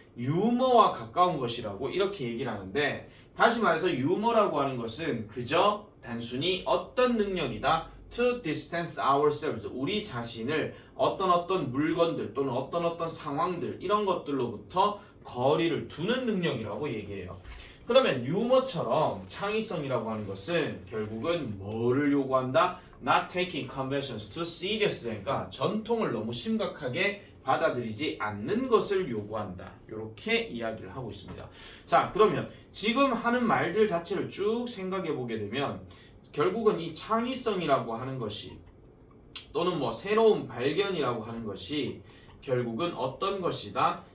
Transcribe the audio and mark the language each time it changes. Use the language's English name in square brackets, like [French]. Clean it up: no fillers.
[Korean] 유머와 가까운 것이라고 이렇게 얘기를 하는데 다시 말해서 유머라고 하는 것은 그저 단순히 어떤 능력이다 [English] to distance ourselves [Korean] 우리 자신을 어떤 물건들 또는 어떤 상황들 이런 것들로부터 거리를 두는 능력이라고 얘기해요. 그러면 유머처럼 창의성이라고 하는 것은 결국은 뭐를 요구한다? [English] Not taking conventions too seriously. [Korean] 그러니까 전통을 너무 심각하게 받아들이지 않는 것을 요구한다. 이렇게 이야기를 하고 있습니다. 자, 그러면 지금 하는 말들 자체를 쭉 생각해 보게 되면 결국은 이 창의성이라고 하는 것이 또는 뭐 새로운 발견이라고 하는 것이 결국은 어떤 것이다?